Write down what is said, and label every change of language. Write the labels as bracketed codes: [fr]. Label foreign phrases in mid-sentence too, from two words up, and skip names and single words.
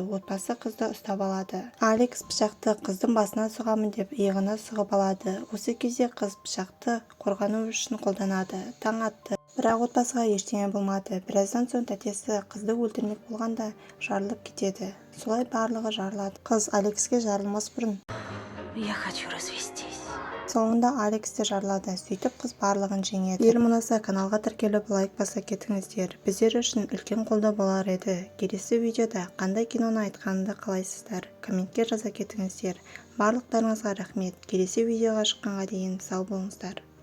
[kk] Отбасы қызды ұстап алады. Алекс пышақты қыздың басына сұғамын деп иығына сұғып алады. Осы кезде қыз пышақты қорғану үшін қолданады. Таң атты. Бірақ отбасыға ештеңе болмады. Біраздан соң тәтесі қызды өлтірмек болғанда жарылып кетеді. Солай барлығы жарылады. Қыз Алекске жарылмас бұрын [ru] Я хочу развестись. [kk] Соңында Алекс те жарылады. Сөйтіп қыз барлығын жеңеді. Егер ұнаса каналға тіркеліп лайк баса кетіңіздер. Біздер үшін үлкен қолдау болар еді. Келесі видеода қандай киноны айтқанымды қалайсыздар? Комментке жаза кетіңіздер. Барлықтарыңызға рахмет. Келесі видеоға шыққанға дейін сау болыңыздар.